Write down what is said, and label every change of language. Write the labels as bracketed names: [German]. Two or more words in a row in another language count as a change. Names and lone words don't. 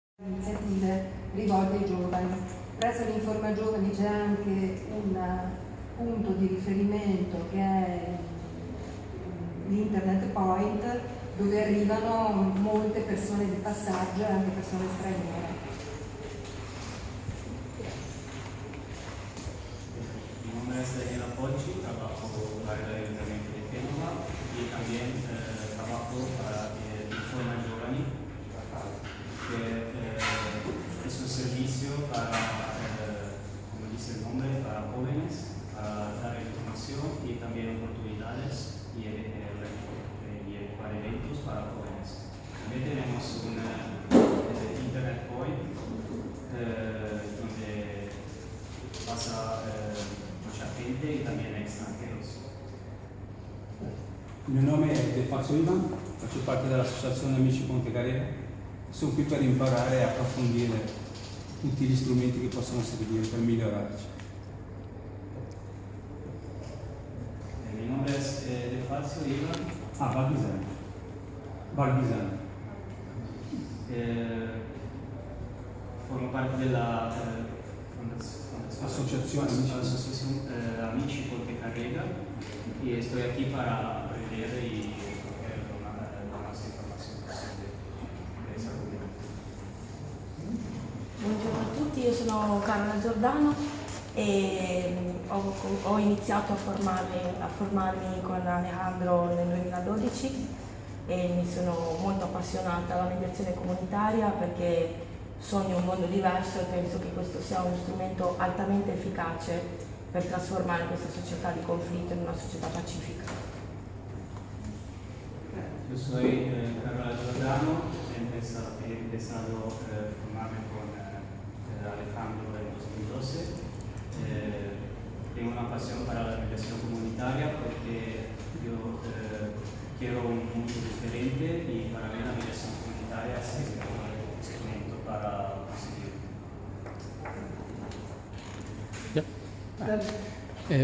[Italian] iniziative rivolte ai giovani. Presso l'Informa Giovani c'è anche un punto di riferimento che è l'Internet Point, dove arrivano molte persone di passaggio e anche persone straniere. [Spanish] Mi nombre es Daniela Pocci, trabajo para el Ayuntamiento de Génova y también trabajo para Informa Giovani, que es un servicio para, como dice el nombre, para jóvenes, para dar información y también oportunidades y para eventos para jóvenes. También tenemos un Internet Point donde pasa mucha gente y también extranjeros. [Italian] Il mio nome è De Fazio Ivan, faccio parte dell'Associazione Amici Ponte Carrera. Sono qui per imparare e approfondire tutti gli strumenti che possono servire per migliorarci. [Spanish] Mi nombre es De Fazio Ivan. Barghisani. Formo parte della Asociación Amici Ponte Carrera y estoy aquí para aprender y recoger la más información posible de esa comunidad. [Italian] Buongiorno a tutti, io sono Carola Giordano e ho iniziato a formarmi con Alejandro nel 2012 e mi sono molto appassionata alla mediazione comunitaria perché sogno un mondo diverso e penso che questo sia uno strumento altamente efficace per trasformare questa società di conflitto in una società pacifica. [Spanish] Yo soy Carola Giordano, he empezado a formarme con Alejandro en 2012. Tengo una pasión para la mediación comunitaria porque yo quiero un mundo diferente y para mí la mediación comunitaria es el mejor instrumento para conseguirlo.